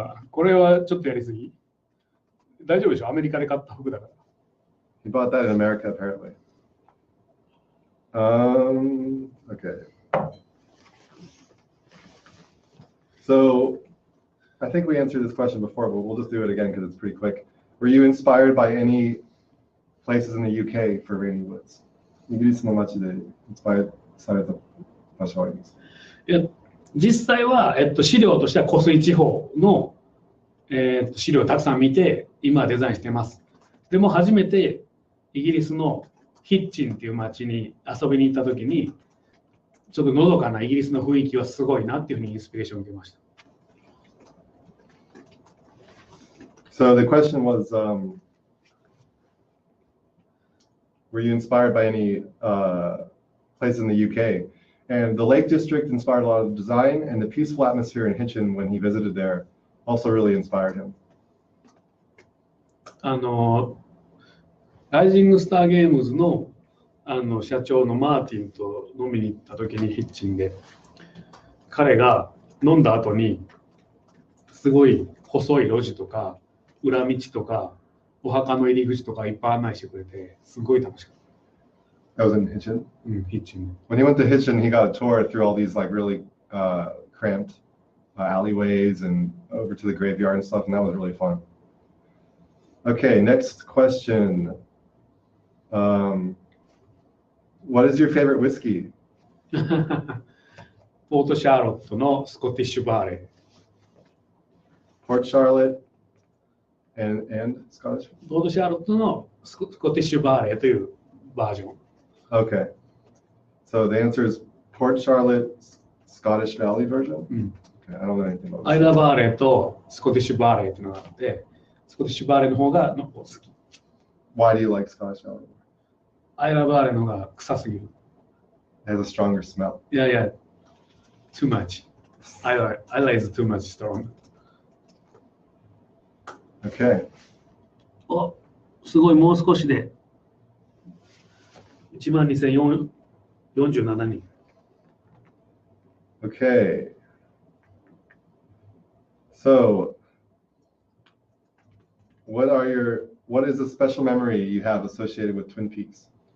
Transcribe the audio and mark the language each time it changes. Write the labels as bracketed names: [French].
[Japanese] これはちょっとやりすぎ。大丈夫でしょ？アメリカで買った服だから。 [English] He bought that in America, apparently. Okay. So, I think we answered this question before, but we'll just do it again because it's pretty quick. Were you inspired by any places in the UK for Rainy Woods? [Japanese] イギリスの街でインスパイアされた場所はあります。いや、実際は、資料としては湖水地方の、資料をたくさん見て今デザインしてます。でも初めてイギリスのヒッチンっていう街に遊びに行った時にちょっとのどかなイギリスの雰囲気はすごいなっていうふうにインスピレーションを受けました。 [English] So the question was, were you inspired by any places in the UK? And the Lake District inspired a lot of design, and the peaceful atmosphere in Hitchin when he visited there also really inspired him. [Japanese] ライジングスターゲームズの社長のマーティンと飲みに行った時にヒッチンで彼が飲んだ後にすごい細い路地とか裏道とかお墓の入り口とかいっぱい案内してくれてすごい楽しかった。 [English] That was in Hitchin? Hitchin. When he went to Hitchin, he got a tour through all these like really cramped alleyways and over to the graveyard and stuff, and that was really fun. Okay, next question. What is your favorite whiskey? [Japanese] ポートシャーロットのスコティッシュバーレー。 [English] Port Charlotte and Scottish? [Japanese] ポートシャーロットのスコティッシュバーレーというバージョン。 [English] Okay. So the answer is Port Charlotte Scottish Valley version? Okay, I don't know anything about [Japanese] アイラバーレーとスコティッシュバーレーっていうのがあって、スコティッシュバーレーの方が好き。 [English] Why do you like Scottish Ballet? [Japanese] アイラバーレーの方が臭すぎる。 [English] It has a stronger smell. Yeah, too much. I like it too much strong. Okay. [Japanese] お、すごい、もう少しで12,047人。 [English] Okay. So, what is a special memory you have associated with Twin Peaks?